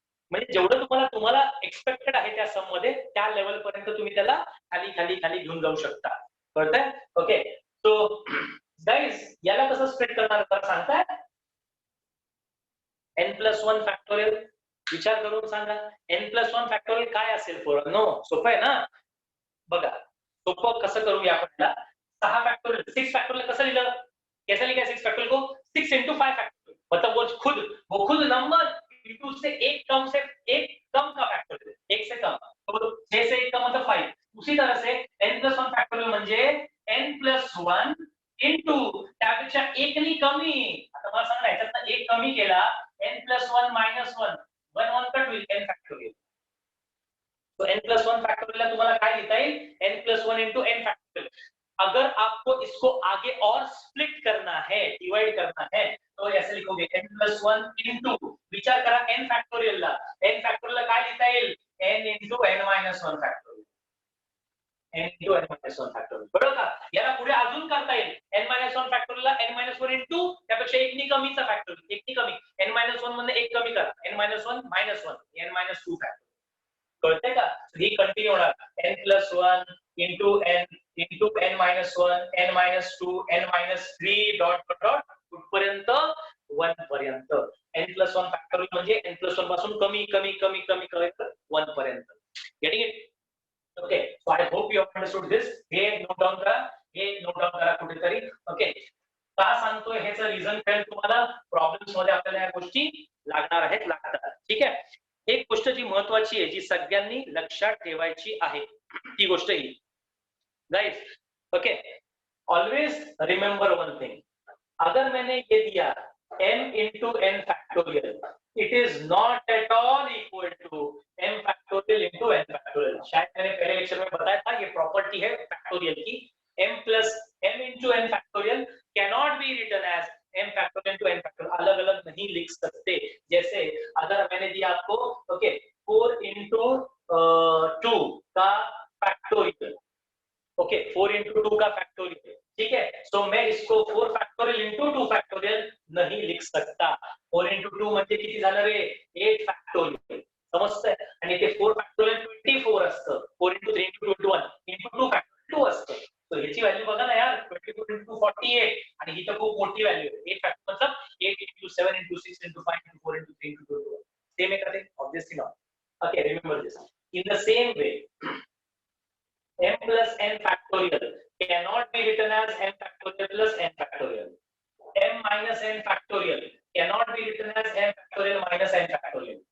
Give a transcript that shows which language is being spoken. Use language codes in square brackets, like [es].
[mr] म्हणजे जेवढं तुम्हाला एक्सपेक्टेड आहे त्या सम मध्ये त्या लेवल पर्यंत तुम्ही त्याला खाली खाली खाली घेऊन जाऊ शकता. कळतंय? ओके, सो गाईज, याला कसं स्प्लिट करणार तर सांगताय? n+1 factorial. विचार करून सांगा, n+1 फॅक्टोरियल काय असेल पोरांनो? सोपं आहे ना? बघा, सोपं कसं करूया आपण? [hi] 6 फैक्टोरियल, 6 फैक्टोरियल कैसे लिखा? कैसे लिखा 6 फैक्टोरियल को? 6 into 5 फैक्टोरियल, मतलब वो खुद नंबर इंटू से एक कम का फैक्टोरियल, एक से कम, तो 6 से एक का मतलब 5. उसी तरह से n+1 फैक्टोरियल [mr] म्हणजे n+1 इंटू त्यापेक्षा एक नी कमी. आता मला सांगा याच्यात एक कमी केला n+1 -1 1 कट होईल n फैक्टोरियल. [hi] तो n+1 फैक्टोरियल तुम्हारा क्या लिखता है? n+1 into n factorial. अगर आपको इसको आगे और स्प्लिट करना है, डिवाइड करना है, तो ऐसे लिखोगे n+1 into [mr] विचार करा [hi] n फैक्टोरियल ला. [mr] n फैक्टोरियल काय लिखता येईल? n into n-1 factorial. n into n-1 factorial. बरोबर का? याला पुढे अजून करता येईल. n-1 फैक्टोरियल ला n-1 into त्यापेक्षा एक नी कमीचा फॅक्टोरियल, एक नी कमी. n-1 मधनं एक कमी करा. n-1 -1 n-2 factorial. कळतंय का? ही कंटिन्यू होणार. n+1 into n into n-1 n-2 n-3 dot dot कुठपर्यंत? 1 पर्यंत. n+1 फॅक्टोरियल म्हणजे n+1 पासून कमी कमी कमी कमी कमी 1 पर्यंत. [en] Getting it? Okay, so I hope you have understood this. [mr] हे नोट डाउन करा कुठेतरी. ओके, का सांगतोय ह्याचं रिझन कळेल तुम्हाला. प्रॉब्लेम्स मध्ये आपल्याला या गोष्टी लागतात. ठीक आहे. एक गोष्ट जी महत्वाची आहे, जी सगळ्यांनी लक्षात ठेवायची आहे, ती गोष्ट ही. [en] Guys, okay, always remember one thing. [hi] अगर मैंने ये दिया [en] m into n factorial, it is not at all equal to m factorial into n factorial. [hi] शायद मैंने पहले लेक्चर में बताया था, ये प्रॉपर्टी है फैक्टोरियल की. [en] m into n factorial cannot be written as m factorial into n factorial. [hi] अलग अलग नहीं लिख सकते. जैसे अगर मैंने दिया आपको ओके 4 into 2 का फैक्टोरियल, ओके 4 into 2 का फैक्टोरियल, ठीक है. सो मैं इसको 4 फैक्टोरियल into 2 फैक्टोरियल नहीं लिख सकता. [mr] 4 into 2 म्हणजे किती झालं रे? 8 फॅक्टोरियल. समजतंय? आणि ते 4 फॅक्टोरियल 24 असतं. 4 into 3 into 2 into 1 into 2 factorial 2 असतं. तो ह्याची व्हॅल्यू बघा ना यार, 22 into 48 आणि ही तर खूप मोठी व्हॅल्यू आहे. 8 फॅक्टर मतलब 8 into 7 into 6 into 5 into 4 into 3 into 2 into 1. Same आहे का ते? [en] Obviously not. Okay, remember this. In the same way m plus n factorial cannot be written as m factorial plus n factorial. m minus n factorial cannot be written as m factorial minus n factorial.